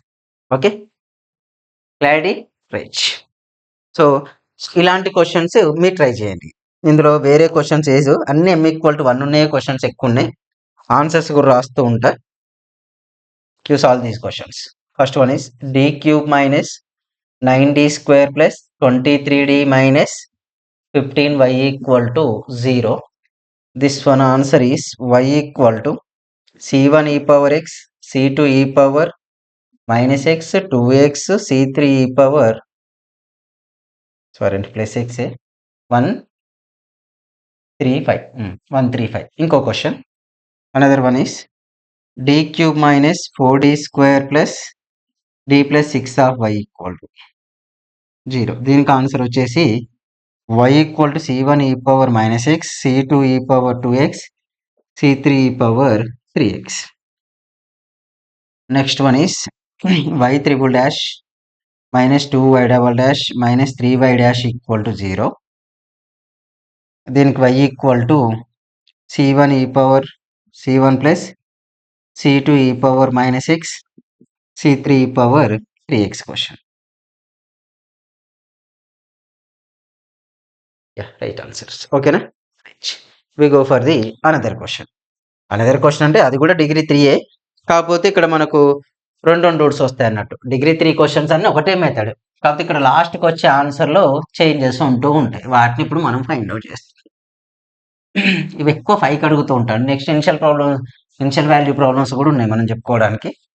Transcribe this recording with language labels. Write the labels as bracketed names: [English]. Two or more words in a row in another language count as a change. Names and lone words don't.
[English] Okay, clarity right. [Telugu] సో ఇలాంటి క్వశ్చన్స్ మీరు [English] ట్రై చేయండి. [Telugu] ఇందులో వేరే క్వశ్చన్స్ ఏజ్ అన్ని m = 1 ఉన్నాయి, క్వశ్చన్స్ ఎక్కువ ఉన్నాయి, ఆన్సర్స్ కూడా రాస్తూ ఉంటా. [English] You solve these questions. First one is d³ - 9d² + 23d - 15y = 0. This one answer is y = c1 e power x, c2 e power -x, 2x, c3 e power +x 135. 135. [Telugu] ఇంకో క్వశ్చన్. [English] another one is d³ - 4d² + d + 6 of y = 0. [Telugu] దీనికి ఆన్సర్ వచ్చేసి y = c1 e power -x, c2 e power 2x, c3 e power 3x. [English] Next one is y -2y -3y = 0. [Telugu] దీనికి y = c1 e power c1 + c2 e power -x, c3 e power 3x question. [English] Yeah, right answers. Okay na? Right. We go for the another question. Another question [Telugu] అంటే అది కూడా డిగ్రీ 3 కాకపోతే ఇక్కడ మనకు 2 రూట్స్ వస్తాయి అన్నట్టు. డిగ్రీ 3 క్వశ్చన్స్ అన్ని ఒకటే మెథడ్, కాకపోతే ఇక్కడ లాస్ట్కి వచ్చే ఆన్సర్లో చేంజెస్ ఉంటూ ఉంటాయి. వాటిని ఇప్పుడు మనం [English] find out [Telugu] చేస్తాం. ఇవి ఎక్కువ 5కి అడుగుతూ ఉంటాడు. [English] next initial value problems [Telugu] కూడా ఉన్నాయి మనం చెప్పుకోవడానికి.